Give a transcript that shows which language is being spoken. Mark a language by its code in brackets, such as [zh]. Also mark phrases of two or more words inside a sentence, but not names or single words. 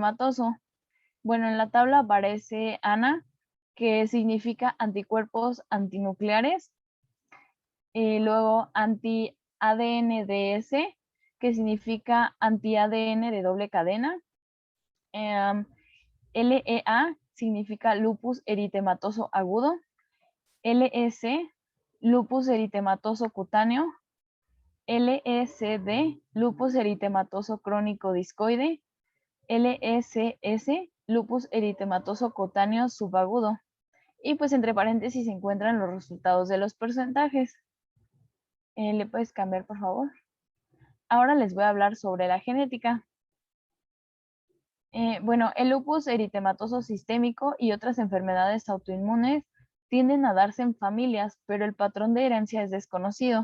[es] Bueno, en la tabla aparece Ana, que significa anticuerpos antinucleares, luego anti-ADNDS, que significa anti-ADN de doble cadena, LEA significa lupus eritematoso agudo, LEC, lupus eritematoso cutáneo, LECD, lupus eritematoso crónico discoide, LECS, lupus eritematoso cutáneo subagudo. Y pues entre paréntesis se encuentran los resultados de los porcentajes. ¿Le puedes cambiar, por favor? Ahora les voy a hablar sobre la genética. Bueno, el lupus eritematoso sistémico y otras enfermedades autoinmunes tienden a darse en familias, pero el patrón de herencia es desconocido.